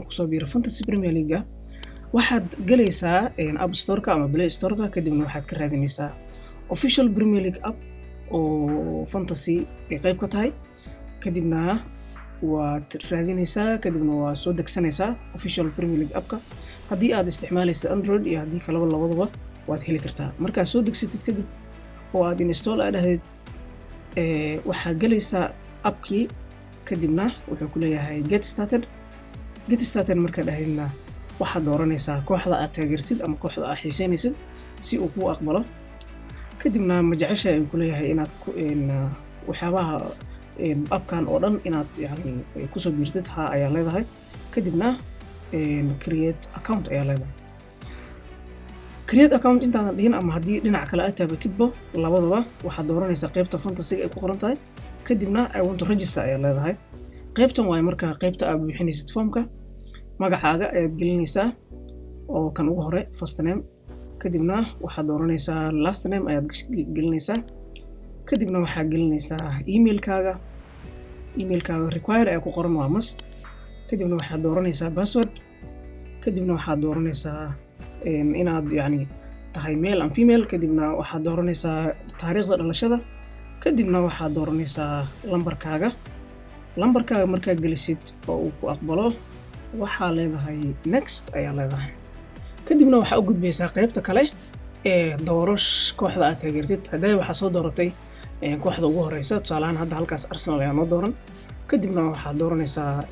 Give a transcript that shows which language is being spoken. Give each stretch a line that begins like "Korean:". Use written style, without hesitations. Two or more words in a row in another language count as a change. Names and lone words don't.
Somali: ku soo biiro Fantasy Premier League waxaad galaysaa App Store-ka ama Play Store-ka kadibna waxaad ka raadinaysaa Official Premier League app oo Fantasy ay qayb ka tahay kadibna waad raadinaysaa kadibna waa soo degsanaysaa Official Premier League app-ka haddii aad isticmaalaysa Android iyo haddii kalaba labadaba waad heli kartaa markaa soo degsatid kadib oo aad install ahayd waxaa galaysaa appkii kadibna wuxuu ku leeyahay
English: get started
Somali: marka dhahaydna waxaad dooranaysaa kooxda aad taageertid ama kooxda aad xiiseynaysid si uu kuu aqbalo kadibna ma jeceshahay ayuu ku leeyahay inaad waxyaabaha appkan oo dhan inaad yani ku soo biirtid ha ayaa leedahay kadibna
English: create account
Somali: ayaa leedahay
English: create account
Somali: intaadan dhihin ama haddii dhinac kale aad taabatidba labadaba waxaad dooranaysaa qaybta fantasy ay ku qoran tahay kadibna
English: I want to register
Somali: ayaa leedahay qaybtan waa marka qaybta aad buuxinaysid formka magacaaga ayaad gelinaysaa oo kan ugu hore
English: first name
Somali: kadibna waxaad dooranaysaa
English: last name
Somali: ayaad gelinaysaa kadibna waxaad gelinaysaa emailkaaga require ee ku qoran waa must kadibna waxaad dooranaysaa password kadibna waxaad dooranaysaa inaad yani tahay
English: male and female
Somali: kadibna waxaad dooranaysaa taariikhda dhalashada kadibna waxaad dooranaysaa lambarkaaga markaad gelisid oo uu ku aqbalo waxaa leedahay next ayaa leedahay kadibna waxaa u gudbaysaa qaybta kale ee doorosh kooxda aad taageertid haddii waxaa soo dooratay kooxda ugu horeysa tusaale ahaan hadda halkaas Arsenal ayaa noo dooran kadibna waxaad dooranaysaa